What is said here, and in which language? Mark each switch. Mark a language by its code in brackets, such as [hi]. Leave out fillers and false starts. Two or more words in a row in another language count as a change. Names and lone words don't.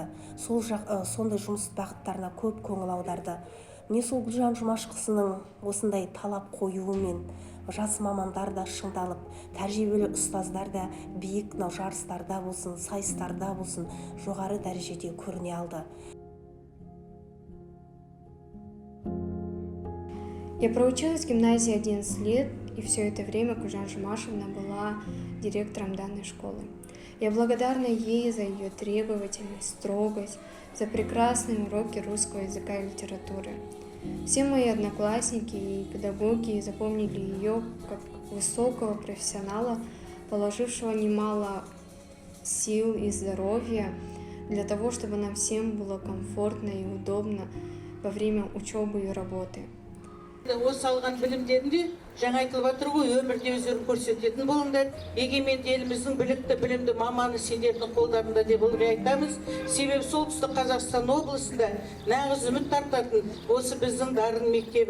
[kk] Сондай жұмыс бағыттарына көп көңіл аударды. Міне сол Гүлжан Жұмашқызының осындай талап қоюымен жас мамандар да шыңдалып, тәжірибелі ұстаздар да биік жарыстарда болсын, сайыстарда болсын, жоғары дәрежеде көріне алды. [ru] Я проучилась в гимназии 11 лет, и все это время Гульжан Жумашевна была директором данной школы. Я благодарна ей за ее требовательность, строгость, за прекрасные уроки русского языка и литературы. Все мои одноклассники и педагоги запомнили ее как высокого профессионала, положившего немало сил и здоровья для того, чтобы нам всем было комфортно и удобно во время учебы и работы. [kk] Осы алған білімдерінде жаңа айтылып отыр ғой, өмірде өздерін көрсететін болыңдар. Егеменді еліміздің білікті, білімді маманы сендердің қолдарында деп ылғи айтамыз. Себебі солтүстік Қазақстан облысында нағыз үміт артатын осы біздің дарын мектебі.